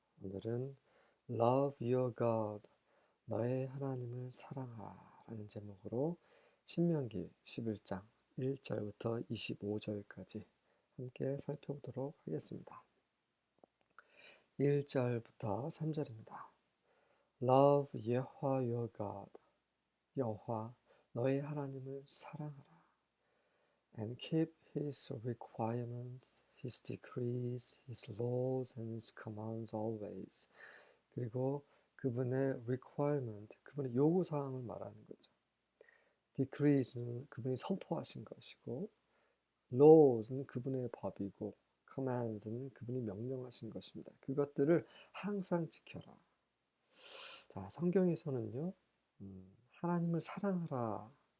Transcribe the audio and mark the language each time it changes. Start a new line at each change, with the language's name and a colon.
Korean: 오늘은
English: Love Your God,
Korean: 너의 하나님을 사랑하라 라는 제목으로 신명기 11장 1절부터 25절까지 함께 살펴보도록 하겠습니다. 1절부터 3절입니다.
English: Love 여호와 your God,
Korean: 여호와 너의 하나님을 사랑하라.
English: And keep his requirements, his decrees, his laws, and his commands always.
Korean: 그리고 그분의 requirement, 그분의 요구사항을 말하는 거죠. decrees는 그분이 선포하신 것이고, laws는 그분의 법이고, commands는 그분이 명령하신 것입니다. 그것들을 항상 지켜라. 자, 성경에서는요, 하나님을 사랑하라.